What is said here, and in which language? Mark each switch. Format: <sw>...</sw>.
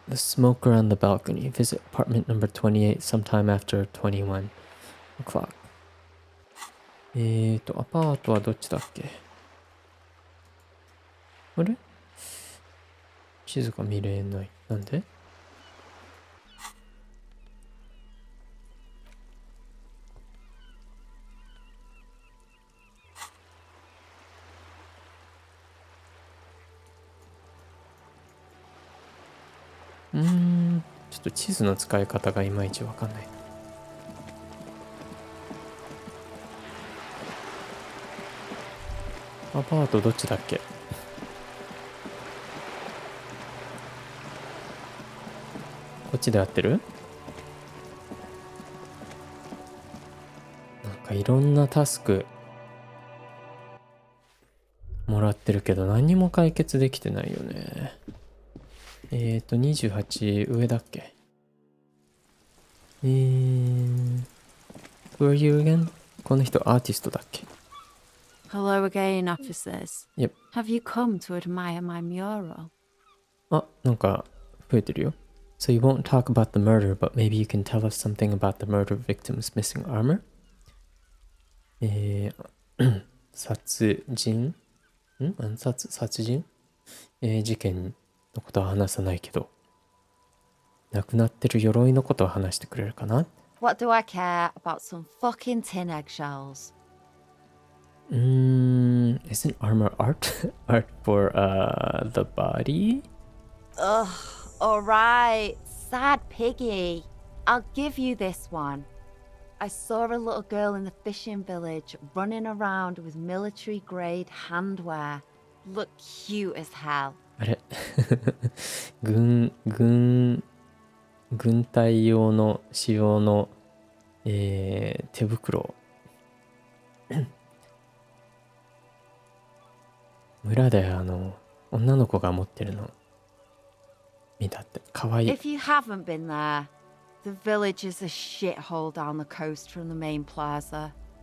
<en>The smoker on the balcony. Visit apartment number 28 sometime after 21 o'clock.</en> <ja>アパートはどっちだっけ？あれ？地図が見れない。なんで？ちょっと地図の使い方がいまいちわかんない。アパートどっちだっけ？こっちで合ってる？なんかいろんなタスクもらってるけど何も解決できてないよね。 28上だっけ？</ja> <en>Who are you again?</en> <ja>この人アーティストだっけ？</ja> <en>Hello again, officers. Yep. Have you come to admire my mural?</en> <ja>あ、なんか増えてるよ。</ja> <en>So you won't talk about the murder, but maybe you can tell us something about the murder victim's missing armor?</en> <ja>殺人？殺人？事件のことは話さないけど、亡くなってる鎧のことは話してくれるかな？</ja> <en>What do I care about some fucking tin eggshells? Isn't armor art? Art for the body? Ugh, alright. Sad piggy. I'll give you this one. I saw a little girl in the fishing village running around with military grade handwear. Look cute as hell.</en> <ja>あれ軍隊用の仕様の、手袋村で女の子が持ってるの見たって。かわいい。</ja> <en>If you haven't been there, the village is a shithole down the coast from the main plaza.</en>